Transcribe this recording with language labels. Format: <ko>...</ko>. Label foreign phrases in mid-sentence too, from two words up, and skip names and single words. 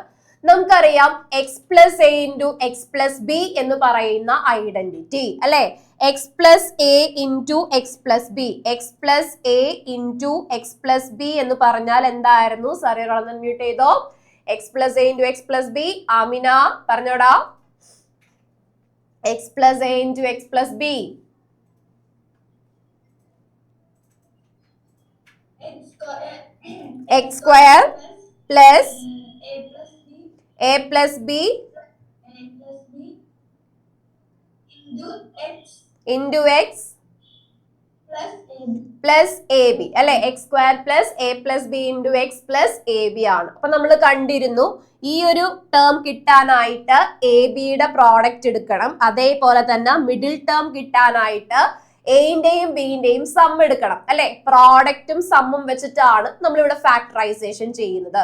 <ml>നമുക്കറിയാം x + a × x + b എന്ന് പറയുന്ന ഐഡന്റിറ്റി അല്ലെ. x + a × x + b, x + a × x + b എന്ന് പറഞ്ഞാൽ എന്തായിരുന്നു? സറിയൊന്ന് മ്യൂട്ട് ചെയ്തോ. x + a × x + b. ആമിന പറഞ്ഞോടാ. x + a × x + b.</ml> <en>x² plus a plus b into x plus ab അല്ലെ. x² plus a plus b into x plus ab ആണ്.</en> <ml>അപ്പൊ നമ്മൾ കണ്ടിരുന്നു ഈ ഒരു ടേം കിട്ടാനായിട്ട് എ ബിയുടെ പ്രോഡക്റ്റ് എടുക്കണം. അതേപോലെ തന്നെ</ml> <en>middle term</en> <ml>കിട്ടാനായിട്ട് എയുടെയും ബിന്റെയും സം എടുക്കണം അല്ലെ. പ്രോഡക്റ്റും സമ്മും വെച്ചിട്ടാണ് നമ്മൾ ഇവിടെ ഫാക്ടറൈസേഷൻ ചെയ്യുന്നത്.</ml>